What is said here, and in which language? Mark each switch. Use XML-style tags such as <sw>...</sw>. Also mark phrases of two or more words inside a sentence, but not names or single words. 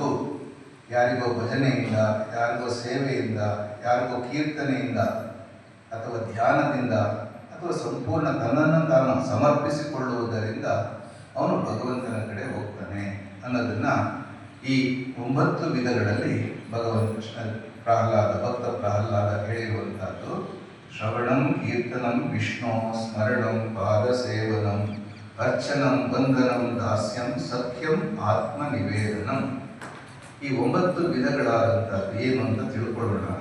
<kn>ಯಾರಿಗೋ ಭಜನೆಯಿಂದ, ಯಾರಿಗೋ ಸೇವೆಯಿಂದ, ಯಾರಿಗೋ ಕೀರ್ತನೆಯಿಂದ, ಅಥವಾ ಧ್ಯಾನದಿಂದ, ಅಥವಾ ಸಂಪೂರ್ಣ ತನ್ನನ್ನು ತಾನು ಸಮರ್ಪಿಸಿಕೊಳ್ಳುವುದರಿಂದ ಅವನು ಭಗವಂತನ ಕಡೆ ಹೋಗ್ತಾನೆ ಅನ್ನೋದನ್ನು ಈ 9 ವಿಧಗಳಲ್ಲಿ ಭಕ್ತ ಪ್ರಹ್ಲಾದ ಹೇಳಿರುವಂತಹದ್ದು.</kn> <sa>ಶ್ರವಣಂ ಕೀರ್ತನಂ ವಿಷ್ಣು ಸ್ಮರಣಂ ಪಾದ ಸೇವನಂ ಅರ್ಚನಂ ವಂದನಂ ದಾಸ್ಯಂ ಸಖ್ಯಂ ಆತ್ಮ ನಿವೇದನಂ.</sa> <kn>ಈ 9 ವಿಧಗಳಾದಂಥದ್ದು ಏನು ಅಂತ ತಿಳ್ಕೊಳ್ಳೋಣ.</kn>